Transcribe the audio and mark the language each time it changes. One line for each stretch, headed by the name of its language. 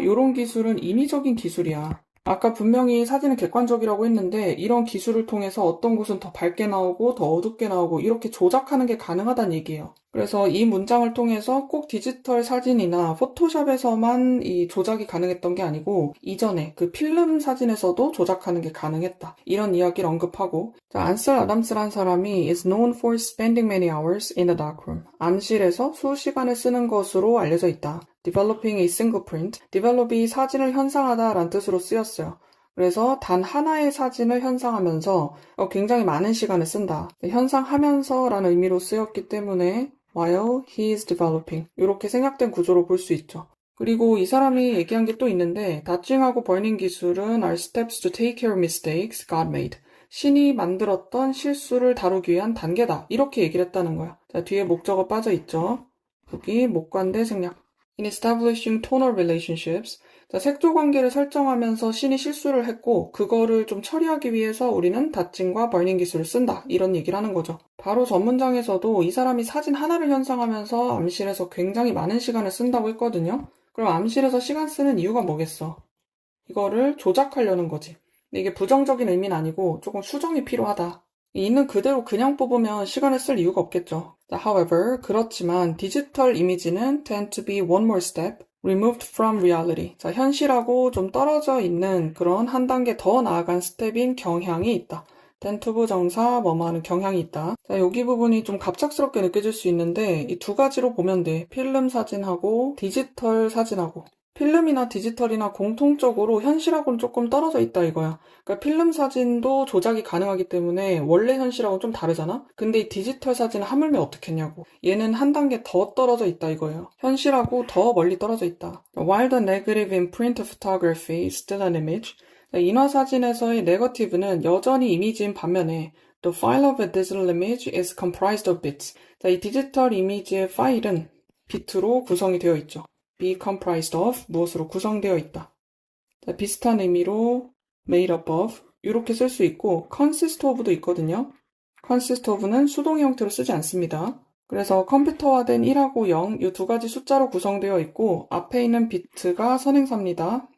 Korean: 이런 기술은 인위적인 기술이야. 아까 분명히 사진은 객관적이라고 했는데 이런 기술을 통해서 어떤 곳은 더 밝게 나오고 더 어둡게 나오고 이렇게 조작하는 게 가능하다는 얘기예요. 그래서 이 문장을 통해서 꼭 디지털 사진이나 포토샵에서만 이 조작이 가능했던 게 아니고 이전에 그 필름 사진에서도 조작하는 게 가능했다. 이런 이야기를 언급하고, 자, 안셀 아담스란 사람이
English: is known for spending many hours in the darkroom.
Korean: 암실에서 수시간을 쓰는 것으로 알려져 있다.
English: Developing a single print.
Korean: develop이 사진을 현상하다라는 뜻으로 쓰였어요. 그래서 단 하나의 사진을 현상하면서 굉장히 많은 시간을 쓴다. 현상하면서라는 의미로 쓰였기 때문에
English: while he is developing
Korean: 이렇게 생략된 구조로 볼 수 있죠. 그리고 이 사람이 얘기한 게 또 있는데 닷징하고 버닝 기술은
English: are steps to take care of mistakes God made.
Korean: 신이 만들었던 실수를 다루기 위한 단계다. 이렇게 얘기를 했다는 거야. 자, 뒤에 목적어 빠져 있죠. 여기 목관대 생략.
English: In establishing tonal relationships.
Korean: 자, 색조 관계를 설정하면서 신이 실수를 했고 그거를 좀 처리하기 위해서 우리는 닷징과 버닝 기술을 쓴다. 이런 얘기를 하는 거죠. 바로 전 문장에서도 이 사람이 사진 하나를 현상하면서 암실에서 굉장히 많은 시간을 쓴다고 했거든요. 그럼 암실에서 시간 쓰는 이유가 뭐겠어? 이거를 조작하려는 거지. 근데 이게 부정적인 의미는 아니고 조금 수정이 필요하다. 있는 그대로 그냥 뽑으면 시간을 쓸 이유가 없겠죠.
English: However,
Korean: 그렇지만 디지털 이미지는
English: tend to be one more step removed from reality.
Korean: 자, 현실하고 좀 떨어져 있는 그런 한 단계 더 나아간 스텝인 경향이 있다. tend to 부정사 뭐뭐 하는 경향이 있다. 자, 여기 부분이 좀 갑작스럽게 느껴질 수 있는데 이 두 가지로 보면 돼. 필름 사진하고 디지털 사진하고. 필름이나 디지털이나 공통적으로 현실하고는 조금 떨어져 있다 이거야. 그러니까 필름 사진도 조작이 가능하기 때문에 원래 현실하고는 좀 다르잖아? 근데 이 디지털 사진은 하물며 어떻겠냐고. 얘는 한 단계 더 떨어져 있다 이거예요. 현실하고 더 멀리 떨어져 있다.
English: While the negative in print photography is still an image,
Korean: 인화 사진에서의 네거티브는 여전히 이미지인 반면에
English: the file of a digital image is comprised of bits.
Korean: 자, 이 디지털 이미지의 파일은 비트로 구성이 되어 있죠. be comprised of 무엇으로 구성되어 있다. 자, 비슷한 의미로 made up of 이렇게 쓸 수 있고 consist of도 있거든요. consist of는 수동의 형태로 쓰지 않습니다. 그래서 컴퓨터화된 1하고 0 이 두 가지 숫자로 구성되어 있고 앞에 있는 비트가 선행사입니다.